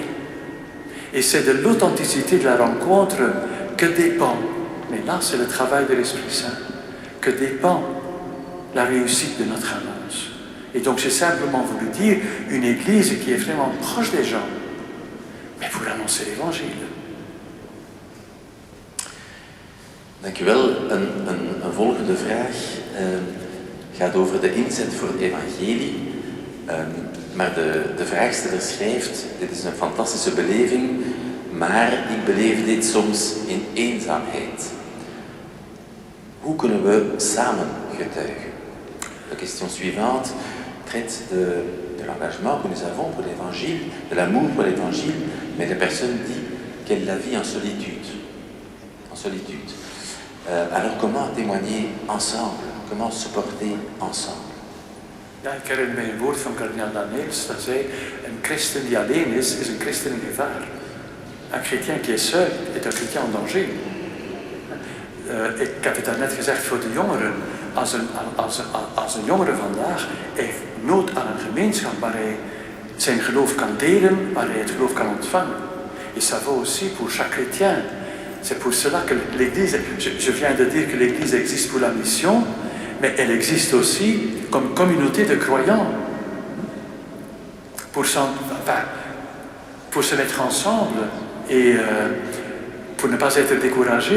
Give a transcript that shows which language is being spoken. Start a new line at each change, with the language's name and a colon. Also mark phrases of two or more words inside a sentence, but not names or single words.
French: Et c'est de l'authenticité de la rencontre que dépend, mais là c'est le travail de l'Esprit Saint, que dépend la réussite de notre annonce. Et donc j'ai simplement voulu dire une Église qui est vraiment proche des gens, mais pour annoncer l'Évangile.
Dutch: Dank u wel. Een volgende vraag gaat over de inzet voor het evangelie. Maar de vraagsteller schrijft, dit is een fantastische beleving, maar ik beleef dit soms in eenzaamheid. Hoe kunnen we samen getuigen?
French: La question suivante traite de l'engagement que nous avons pour l'évangile, de l'amour pour l'évangile, mais la personne dit qu'elle la vit en solitude. En solitude. Alors comment témoigner ensemble? Comment se porter ensemble?
Dutch: Ja, ik herinner mij een woord van kardinaal Daniels, dat zei, een christen die alleen is een christen in gevaar.
French: Un chrétien qui est seul est un chrétien en danger.
Dutch: Ik heb het daarnet gezegd voor de jongeren. Als een jongere vandaag heeft nood aan een gemeenschap, maar zijn geloof kan delen, waar hij het geloof kan ontvangen.
French: Et ça vaut aussi pour chaque chrétien. C'est pour cela que l'Église, je viens de dire que l'Église existe pour la mission, mais elle existe aussi comme communauté de croyants. Pour se mettre ensemble et pour ne pas être découragé.